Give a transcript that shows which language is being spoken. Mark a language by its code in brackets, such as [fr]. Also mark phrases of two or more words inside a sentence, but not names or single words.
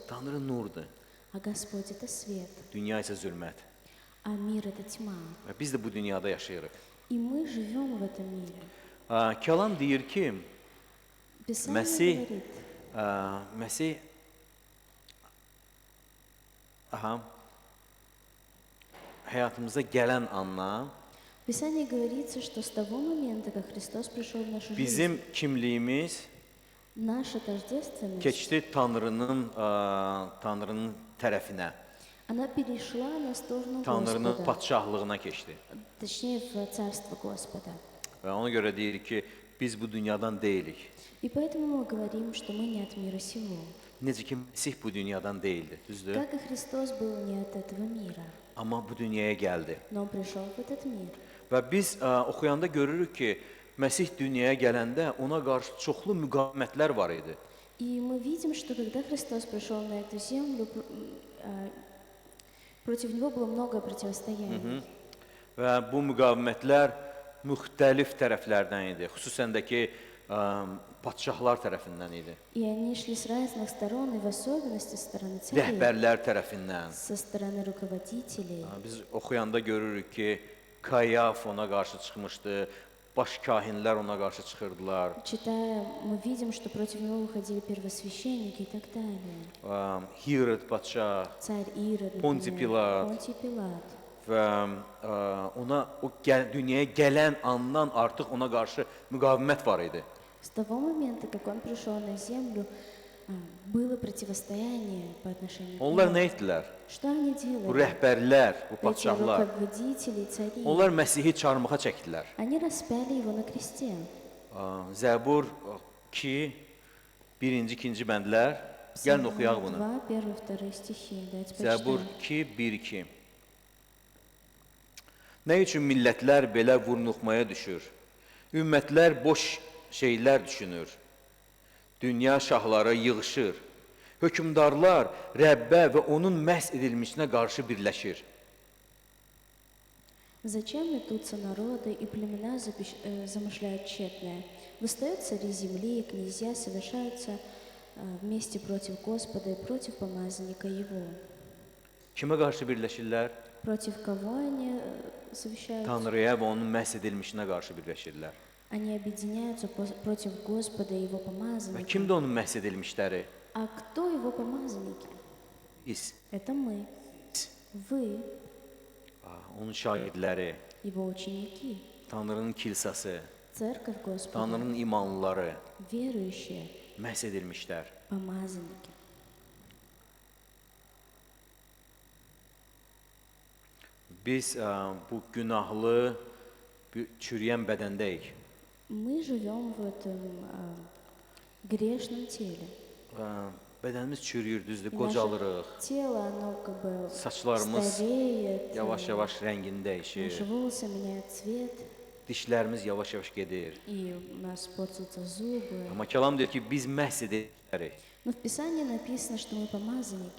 [az] Tanrı nurdur. [ru] А Господь — это свет, [az] Dünya isə zülmət. [ru] а мир — это tьма. [az] Və biz də bu dünyada yaşayırıq. [ru] И мы живем в этом mире. [az] Kəlam deyir ki, [ru] Писание [az] Məsih [ru] говорит, [az] Məsih həyatımıza gələn andan [ru] Писание говорится, что с того момента, как Христос пришел в нашу жизнь, [az] bizim kimliyimiz [ru] наша тождественность, [az] keçdi Tanrının tərəfinə, [ru] она перешла на сторону [az] Tanrının [ru] Господа, [az] padşahlığına keçdi. [ru] точнее, в Царство Господа. [az] Və ona görə deyir ki, biz bu dünyadan deyilik. [ru] И поэтому мы говорим, что мы не от мира сего. [az] Necə ki, Məsih bu dünyadan deyildi, düzdür? [ru] Как и Христос был не от этого мира, [az] Amma bu dünyaya gəldi. [ru] но Он пришел в этот мир. [az] Və biz oxuyanda görürük ki, Məsih dünyaya gələndə ona qarşı çoxlu müqavimətlər var idi. [ru] И мы видим, что когда Христос пришел на эту землю, против него было много противостояний. [az] Və bu müqavimətlər müxtəlif tərəflərdən idi. Xüsusən də ki, padşahlar tərəfindən idi. [ru] И они шли с разных сторон, и в особенности со стороны царей, [az] Rəhbərlər tərəfindən. [ru] со стороны руководителей. [az] Biz oxuyanda görürük ki, Kayaf ona qarşı çıxmışdı, baş kahinlər ona qarşı çıxırdılar. [ru] Читая, мы видим, что против него выходили первосвященники и так далее. [az] Hirod padşah [ru] Царь Ирод, Понтий например, Пилат. Понтий Пилат. [az] və ona o dünyaya gələn andan artıq ona qarşı müqavimət var idi. [ru] С того момента, как он пришел на землю, было противостояние по отношению к [az] Onlar [ru] нему. [az] nə etdilər? [ru] Что они [az] Bu [ru] делали? [az] rəhbərlər, bu [ru] Эти [az] padşahlar, [ru] руководители, цари, [az] onlar Məsihi çarmıxa çəkdilər. [ru] они распяли его на кресте. [az] Zəbur 2, 1-ci, 2-ci bəndlər. Gəlin oxuyaq bunu. [ru] 2, 1, 2 стихи. Давайте [az] Zəbur [ru] почитаем. 2, 1, 2. [az] Nə üçün millətlər belə vurnuxmaya düşür? Ümmətlər boş şeylər düşünür. Dünya şahları yığışır. Hökümdarlar Rəbbə və onun məhz edilmişinə qarşı birləşir. [ru] Зачем метутся народы и племена замышляют тщетное? Восстают цари земли, и князья совершаются вместе против Господа и против помазанника Его. [az] Kimə qarşı birləşirlər? [ru] Против кого они совещаются? [az] Tanrıya və onun məhz edilmişinə qarşı birləşirlər. [ru] Они объединяются против Господа и Его [az] Və [ru] помазанника. [az] kimdir onun məhz edilmişləri? [ru] А кто Его помазанники? [az] Biz, [ru] Это мы. Вы, [az] onun şagirdləri, [ru] Его ученики, [az] Tanrının kilsəsi, [ru] Церковь Господа, [az] Tanrının imanlıları [ru] верующие, [az] məhz edilmişlər. [ru] помазанники. [az] Biz bu günahlı, çürüyən bədəndəyik. [ru] Мы живем в этом грешном теле. [az] Bədənimiz çürüyür, düzdür, [ru] И [az] qocalırıq. [ru] наше тело, оно как бы [az] Saçlarımız [ru] стареет, [az] yavaş-yavaş rəngini dəyişir. [ru] наши волосы меняют цвет, [az] Dişlərimiz yavaş-yavaş gedir. [ru] и у нас портятся зубы. [az] Amma kəlam deyir ki, biz məhz edilmişik [ru] Но в Писании написано, что мы помазанники,